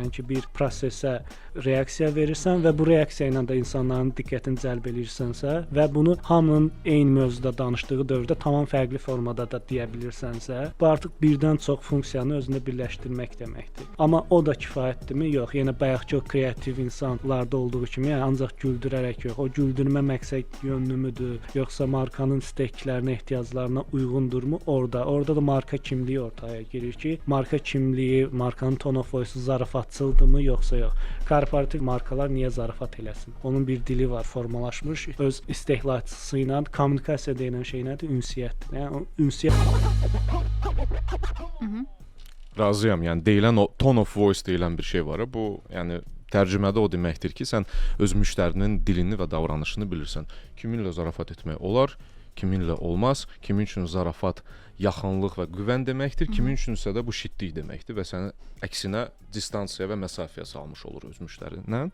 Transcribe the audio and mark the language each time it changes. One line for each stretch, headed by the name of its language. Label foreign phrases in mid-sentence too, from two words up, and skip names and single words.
Azerbaijani: Yəni ki, bir prosesə reaksiya verirsən və bu reaksiya ilə də insanların diqqətini cəlb edirsənsə və bunu hamının eyni mövzuda danışdığı dövrdə tamam fərqli formada da deyə bilirsənsə, bu artıq birdən çox funksiyanı özündə birləşdirmək deməkdir. Amma o da kifayətdirmi? Yox. Yəni bayaqki o kreativ insanlarda olduğu kimi, yəni ancaq güldürərək yox. O güldürmə məqsəd yönlümüdür, yoxsa markanın isteklərinə, ehtiyaclarına uyğundurmu? Orada da marka kimliyi ortaya girir ki, marka kimliyi, markanın
English: tone of voice-
Azerbaijani: u zarafatçılıqdırmı, yoxsa yox. Korporativ markalar niyə zarafat eləsin? Onun bir dili var, formalaşmış. Öz istehlakçısı ilə kommunikasiya deyilən şey nədir? Ünsiyyətdir. Yəni ünsiyyət. Razıyam. Yəni deyilən o
English: tone of voice
Azerbaijani: deyilən bir şey var. Bu, yəni tərcümədə o deməkdir ki, sən öz müştərinin dilini və davranışını bilirsən. Kiminlə zarafat etmək olar, kiminlə olmaz, kimin üçün zarafat yaxınlıq və güvən deməkdir, kimin üçünsə də bu şidlik deməkdir və səni əksinə distansiya və məsafəyə salmış olur öz müştərindən.